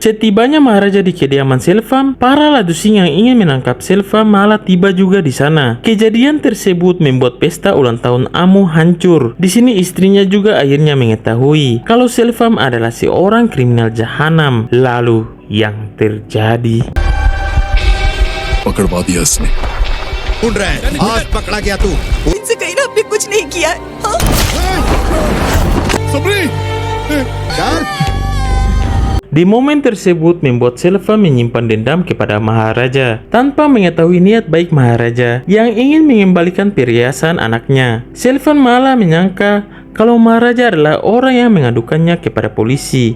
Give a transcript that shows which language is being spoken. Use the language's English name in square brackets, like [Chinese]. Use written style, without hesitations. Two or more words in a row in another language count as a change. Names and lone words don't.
[Indonesian] Setibanya Maharaja di kediaman Selvan, para Ladusi yang ingin menangkap Selvan malah tiba juga di sana. Kejadian tersebut membuat pesta ulang tahun Amu hancur. Di sini istrinya juga akhirnya mengetahui kalau Selvan adalah seorang kriminal jahanam. Lalu yang terjadi? [Hindi] पकड़वा दिया इसने। ढूंढ रहे हैं, आज पकड़ा गया तू। इनसे कहीं ना आपने कुछ नहीं किया है। चल। [Indonesian] Di momen tersebut membuat Selvan menyimpan dendam kepada Maharaja tanpa mengetahui niat baik Maharaja yang ingin mengembalikan perhiasan anaknya. Selvan malah menyangka kalau Maharaja adalah orang yang mengadukannya kepada polisi.